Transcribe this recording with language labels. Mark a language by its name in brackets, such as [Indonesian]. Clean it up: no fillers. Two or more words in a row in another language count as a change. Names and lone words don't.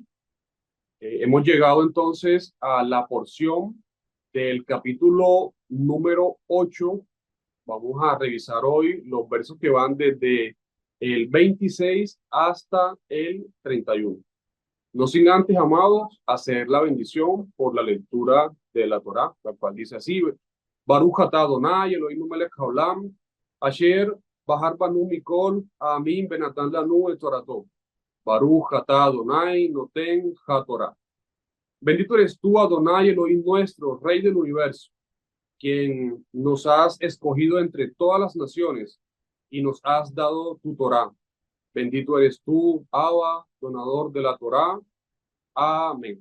[Spanish] Hemos llegado entonces a la porción del capítulo número 8. Vamos a revisar hoy los versos que van desde el 26 hasta el 31. No sin antes, amados, hacer la bendición por la lectura de la Torá, la cual dice así: [Hebrew] ברוך אתה אדני אלהינו מלך העולם אשר בחר בנו מכל העמים ונתן לנו את תורתו. ברוך אתה אדני נותן התורה. [Spanish] Bendito eres tú, Adonai Elohim nuestro, Rey del universo, quien nos has escogido entre todas las naciones y nos has dado tu Torá. Bendito eres tú, Abba, donador de la Torá. Amén.